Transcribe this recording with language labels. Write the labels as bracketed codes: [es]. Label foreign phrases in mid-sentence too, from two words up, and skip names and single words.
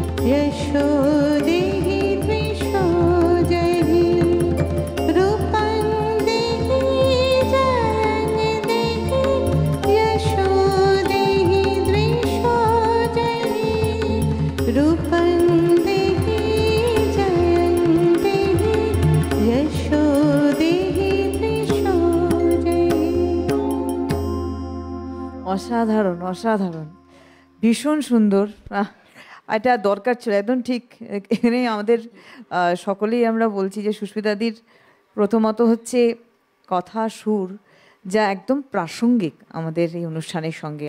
[sa] यशोदेहि द्विषोजहि रूपं देहि जयं देहि यशोदेहि द्विषोजहि रूपं देहि जयं देहि यशोदेहि द्विषोजहि। [bn] অসাধারণ অসাধারণ, ভীষণ সুন্দর। এটা দরকার ছিল, একদম ঠিক। এখানে আমাদের সকলেই আমরা বলছি যে সুস্মিতাদির প্রথমত হচ্ছে কথা, সুর, যা একদম প্রাসঙ্গিক আমাদের এই অনুষ্ঠানের সঙ্গে।